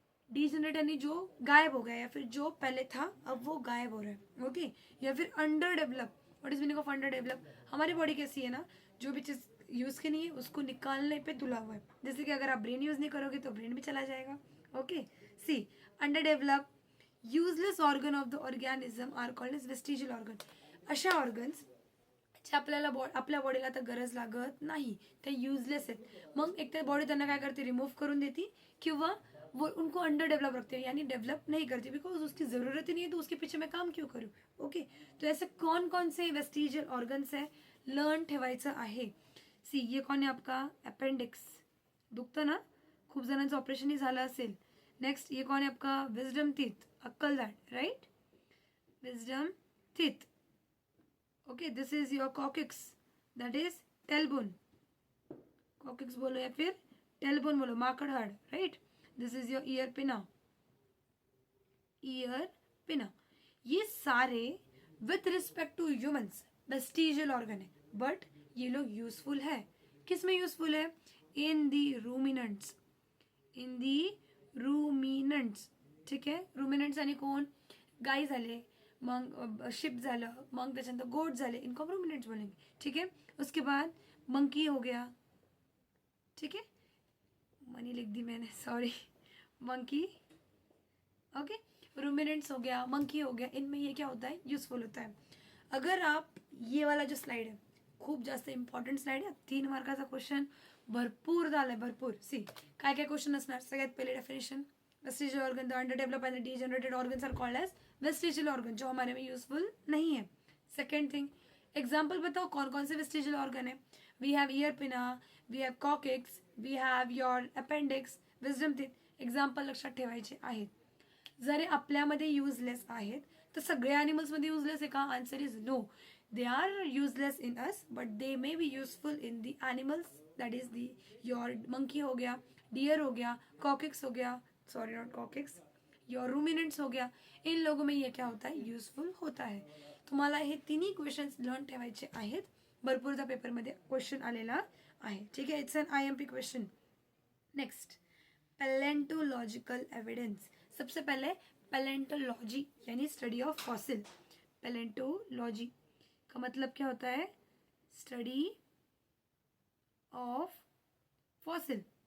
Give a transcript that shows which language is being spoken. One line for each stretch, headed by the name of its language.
Hindi: Degenerate यानी जो गायब हो गया, या फिर जो पहले था अब वो गायब हो रहा है, ओके। या फिर under develop,
English: What is meaning of under develop?
Hindi: हमारी बॉडी कैसी है ना, जो भी चीज़ यूज़ की नहीं है उसको निकालने पे तुला हुआ है। जैसे कि अगर आप ब्रेन यूज़ नहीं करोगे तो ब्रेन भी चला जाएगा, okay. C under develop
English: Useless organ of the organism are called as vestigial organ.
Marathi: अशा ऑर्गन्स जे आपल्याला आपल्या बॉडीला आता गरज लागत नाही, ते युजलेस आहेत. मग एक तर बॉडी त्यांना काय करते, रिमूव्ह करून देती, किंवा
Hindi: वो उनको अंडर डेवलप रखते हैं, यानी डेवलप नहीं करती, बिकॉज उसकी ज़रूरत ही नहीं है, तो उसके पीछे मैं काम क्यों करूँ. ओके, तो ऐसे कौन कौन से वेस्टिजियल ऑर्गन्स है, लर्न
Marathi: ठेवायचं आहे. सी,
Hindi: ये कौन
Marathi: आहे आपका, अपेंडिक्स. दुखतं ना, खूप जणांचं ऑपरेशनही झालं असेल.
Hindi: नेक्स्ट, ये कौन है आपका, विजडम टीथ, अक्कल दाढ, right, wisdom teeth.
English: Okay, this is your coccyx, that is tailbone.
Hindi: Coccyx बोलो या फिर टेलबोन बोलो, माकड़ हाड़, right.
English: This is your ear pinna, ear pinna.
Hindi: ये सारे with respect to humans vestigial organ है, बट ये लोग यूजफुल है. किस में यूजफुल है,
English: In the ruminants, in the ruminants.
Marathi: ठीक आहे, रुमिनंट्स आणि कोण, गाय झाले, मग शिप झालं, मग त्याच्यानंतर गोट झाले,
Hindi: इनको हम रुमिनेंट्स बोलेंगे. ठीक है, उसके बाद मंकी हो गया. ठीक है, मनी लिख दी मैंने, सॉरी, मंकी. ओके, रुमिनेंट्स हो गया, मंकी हो गया, इनमें ये क्या होता है, यूजफुल होता है. अगर आप ये वाला जो स्लाइड है,
Marathi: खूप जास्त इम्पॉर्टंट स्लाइड आहे, 3 मार्काचा क्वेश्चन भरपूर झालाय, भरपूर.
English: see,
Marathi: काय काय क्वेश्चन असणार, सगळ्यात पहिले definition,
English: vestigial organ the under develop and degenerated organs are called as vestigial organ,
Hindi: जो हमारे में यूजफुल नहीं है. सेकेंड थिंग, एग्जाम्पल बताओ कौन कौन से वेस्टिजियल ऑर्गन है.
English: We have ear pinna, we have coccyx, we have your appendix, wisdom teeth.
Marathi: Example लक्षात ठेवायचे आहेत. जर आपल्यामध्ये युजलेस आहेत, तर सगळ्या ॲनिमल्समध्ये युजलेस आहे का,
English: Answer is no. They are useless in us, but they may be useful in the animals, that is the your monkey हो गया, deer हो गया, coccyx हो गया, sorry not coccyx, your ruminants हो गया.
Hindi: इन लोगों में ये क्या होता है, यूजफुल होता है.
Marathi: तुम्हाला हे तिन्ही क्वेश्चन्स लर्न ठेवायचे आहेत. भरपूरदा पेपरमध्ये क्वेश्चन आलेला आहे. ठीक आहे,
English: It's an IMP question. Next, palaeontological evidence.
Hindi: सबसे पहले पैलेंटोलॉजी यानी स्टडी ऑफ फॉसिल. पैलेंटोलॉजी का मतलब क्या होता है, स्टडी ऑफ फॉसिल.